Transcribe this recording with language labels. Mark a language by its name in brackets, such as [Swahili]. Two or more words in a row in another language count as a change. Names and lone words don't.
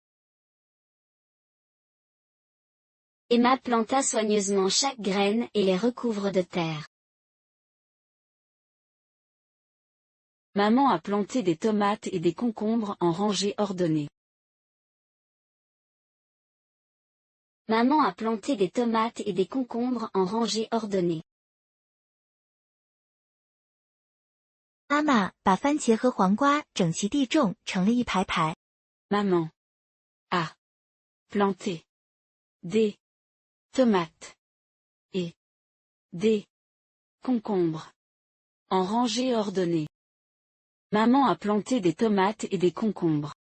[French] Emma planta soigneusement chaque graine et les recouvre de terre. Maman a planté des tomates et des concombres en rangées ordonnées. Maman a planté des tomates et des concombres en rangées ordonnées. [Chinese] 妈妈把番茄和黄瓜整齐地种，成了一排排。 [French] Maman a planté des tomates et des concombres en rangées ordonnées. Maman a planté des tomates et des concombres.